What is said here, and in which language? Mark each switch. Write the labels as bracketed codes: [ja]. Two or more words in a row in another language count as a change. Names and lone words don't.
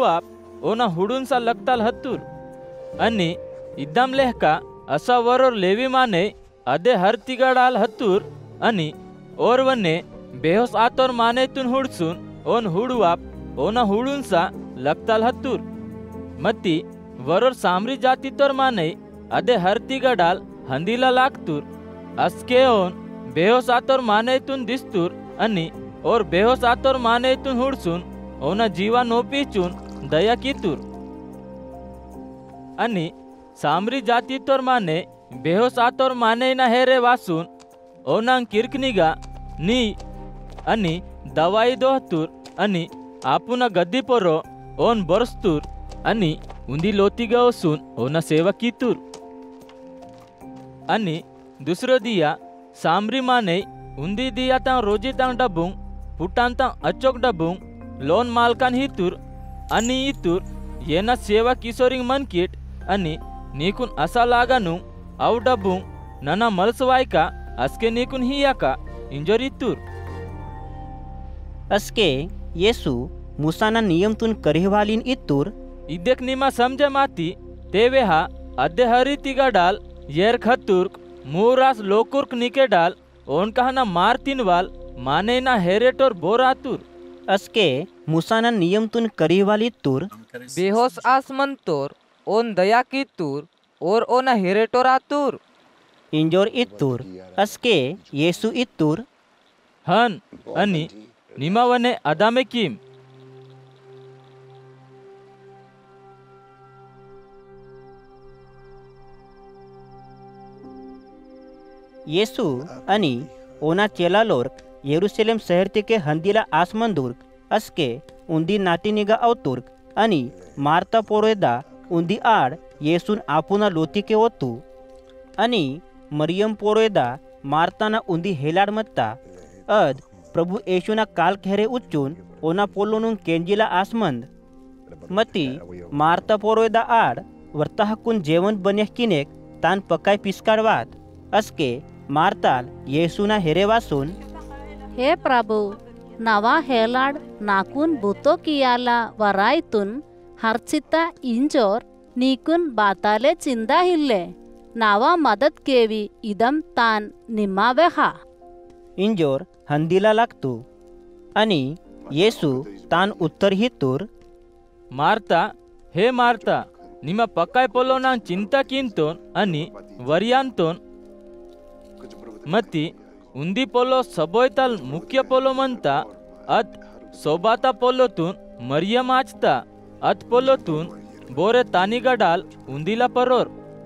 [gon] आप ओना हुडूनसा लगताल हत्तूर आणि इद्दाम लेहका असा वरोर लेवी माने अदे हर तिगा डाल हत्तूर आणि और वने बेहोस आतोर मानेतून हुडसून ओन हुडू आप ओना हुडूनसा लगताल हत्तूर मत्ती वरोर सामरी जाती तोर माने अदे हर तिगा डाल हंदीला लागतूर अस्के ओन बेहोस आतोर मानेतून दिसतूर आणि और बेहोस आतोर मानेतून हुडसून ओना जीवा नोपीचून दया कीतूर आणि सामरी जाती तोर माने बेहोस आतोर माने ना हेरे वासून ओनांग किरकनिगा नी आणि दवाई दोहतूर आणि आपुना गद्दी पोरो ओन बरस्तूर आणि उंदी लोतीगा वसून ओना सेवा कीतूर आणि दुसरो दिया सामरी माने उंदी दिया तां रोजी तां डबुंग पुटान तां अचोक डबुंग लोन मालकान हितूर आणि इतूर येना सेवा किशोरिंग मनकीट आणि नीकून असा लागानु आव डबुंग नना मलसवायका अस्के नीकून हियाका इंजोर इतूर अस्के येसू मुसाना नियमतून करिवालीन इतूर इदेक निमा समझे माती तेवे हा अदे हरी तिगा डाल येर खतुर्क मूरास लोकुर्क निके डाल ओन कहना मारतीन वाल माने ना हेरेटोर बोरातूर अस्के मुसाना नियमतून करिवाली तूर बेहोस आसमंतोर ओन दया की तूर और ओना हेरेटोर आतूर इंजोर इतूर अस्के येसू इतूर हन आणि निमावने अदामे किम येसू आणि ओना चेलालोर्क येरुशलेम शहर के हंदीला आसमंदूर्क अस्के उंदी नातिनिगा अवतुर्क आणि मार्ता पोरेदा उंदी आड येसून आपुना लोती के ओतू आणि मरियम पोरेदा मार्ताना उंदी हेलाड मत्ता अद प्रभु येशूना काल खेरे उच्चून ओना पोलोनुन केंजिला आसमंद मती मार्ता पोरेदा आड वर्ता हक्कून जेवण बन्या किनेक तान पकाय पिस्काडवात अस्के मार्ताल येसूना हेरे वासून हे प्रभु नवा हेलाड नाकून बुतो कियाला वरायतून हर्चिता इंजोर नीकून बाताले चिंदा हिल्ले नावा मदत केवी इदम तान निम्मावे हा इंजोर हंदीला लागतो आणि येसू तान उत्तर हितूर मारता हे मारता निमा पकाय पोलोना चिंता किंतोन आणि वर्यांतोन मती उंदी पोलो सबोयताल मुख्य पोलो म्हणता अत सोबाता पोलोतून मरियम आचता अत पोलोतून बोरे तानिगा डाल उंदीला परोर